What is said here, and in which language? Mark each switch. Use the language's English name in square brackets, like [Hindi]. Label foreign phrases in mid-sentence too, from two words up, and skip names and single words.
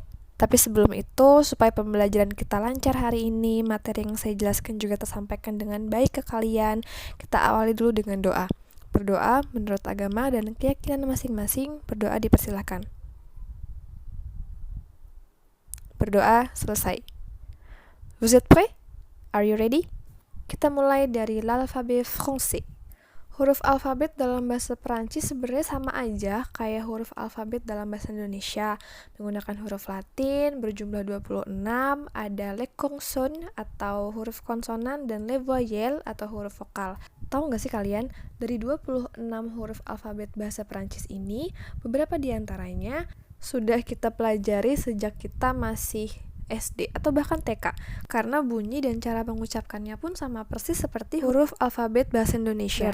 [Indonesian] Tapi sebelum itu, supaya pembelajaran kita lancar hari ini, materi yang saya jelaskan juga tersampaikan dengan baik ke kalian, kita awali dulu dengan doa. Berdoa menurut agama dan keyakinan masing-masing, berdoa dipersilahkan. Berdoa selesai. [French] Vous êtes prêts? [English] Are you ready? [Indonesian] Kita mulai dari [French] l'alphabet français. [Indonesian] Huruf alfabet dalam bahasa Perancis sebenarnya sama aja kayak huruf alfabet dalam bahasa Indonesia. Menggunakan huruf Latin berjumlah 26, ada [French] les consonnes [Indonesian] atau huruf konsonan dan [French] les voyelles [Indonesian] atau huruf vokal. Tahu nggak sih kalian, dari 26 huruf alfabet bahasa Perancis ini, beberapa diantaranya sudah kita pelajari sejak kita masih SD atau bahkan TK, karena bunyi dan cara mengucapkannya pun sama persis seperti huruf alfabet bahasa Indonesia.